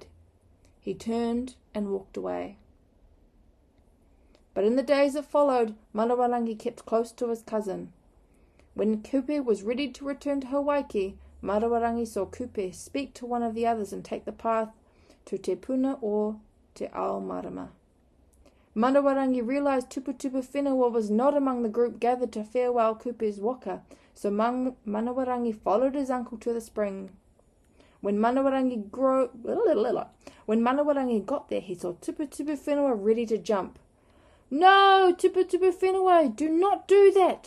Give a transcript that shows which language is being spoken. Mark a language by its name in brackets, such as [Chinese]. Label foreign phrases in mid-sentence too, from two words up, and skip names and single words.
[English] He turned and walked away. But in the days that followed, Manawarangi kept close to his cousin. When Kupe was ready to return to Hawaii, Manawarangi saw Kupe speak to one of the others and take the path to Te Puna o Te Ao Marama. Manawarangi realized Tuputupu Whenua was not among the group gathered to farewell Kupe's waka, so Manawarangi followed his uncle to the spring. When Manawarangi got there, he saw Tuputupu Whenua ready to jump. "No, Tuputupu Whenua, do not do that.